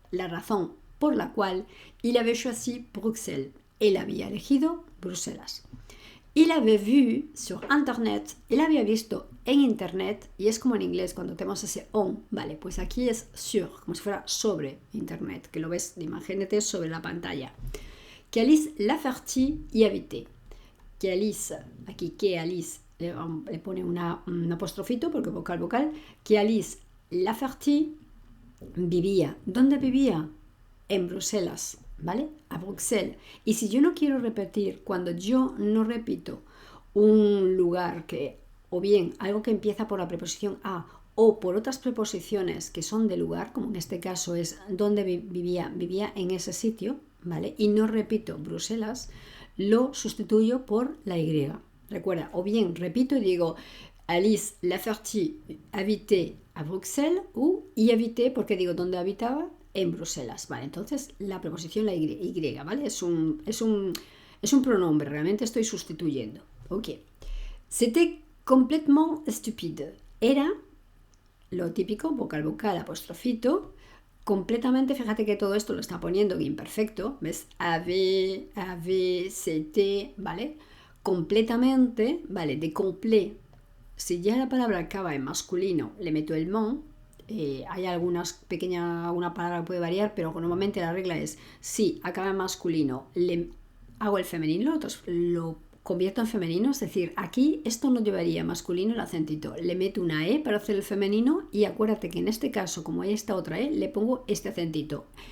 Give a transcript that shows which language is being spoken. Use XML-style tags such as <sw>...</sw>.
<es>La razón por la cual</es> <fr>il avait choisi Bruxelles,</fr> <es>él había elegido Bruselas.</es> <fr>Il avait vu sur internet,</fr> <es>él había visto en internet, y es como en inglés cuando tenemos ese on, vale, pues aquí es sur, como si fuera sobre internet, que lo ves, imagínate, sobre la pantalla.</es> <fr>Que Alice Laferty y habitait.</fr> <es>Que Alice, aquí que Alice, le pone un apostrofito porque vocal, que Alice Laferty vivía. ¿Dónde vivía? En Bruselas, ¿vale?</es> <fr>A Bruxelles.</fr> <es>Y si yo no quiero repetir, cuando yo no repito un lugar que, o bien algo que empieza por la preposición a, o por otras preposiciones que son de lugar, como en este caso es donde vivía en ese sitio, ¿vale? Y no repito Bruselas, lo sustituyo por la Y. Recuerda, o bien repito y digo</es> <fr>Alice Laferty habitait a Bruxelles</fr> <es>o</es> <fr>y habitait</fr> <es>porque digo dónde habitaba en Bruselas, ¿vale? Entonces la preposición la Y, ¿vale? Es un pronombre, realmente estoy sustituyendo. Ok.</es> <fr>C'était complètement stupide.</fr> <es>Era lo típico, vocal, apostrofito, completamente, fíjate que todo esto lo está poniendo en imperfecto, ¿ves? Avait, c'était, ¿vale? Completamente, ¿vale? De complet. Si ya la palabra acaba en masculino, le meto el mon. Hay alguna palabra que puede variar, pero normalmente la regla es si acaba en masculino, le hago el femenino, lo convierto en femenino, es decir, aquí esto no llevaría masculino el acentito, le meto una E para hacer el femenino y acuérdate que en este caso, como hay esta otra E, le pongo este acentito.</es>